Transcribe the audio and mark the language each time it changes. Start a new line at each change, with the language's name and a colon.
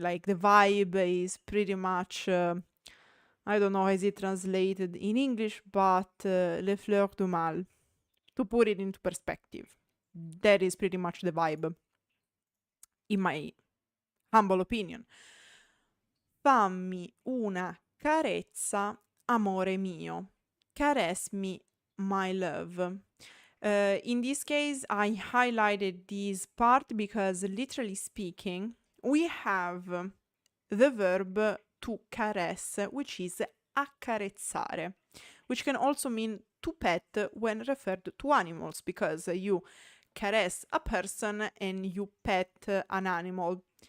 English: Like the vibe is pretty much, I don't know how is it translated in English, but le fleurs du mal. To put it into perspective, that is pretty much the vibe, in my humble opinion.
Italian: Fammi una carezza, amore mio.
English: Caress me, my love. In this case, I highlighted this part because, literally speaking, we have the verb to caress, which is accarezzare, which can also mean to pet when referred to animals, because you caress a person and you pet an animal.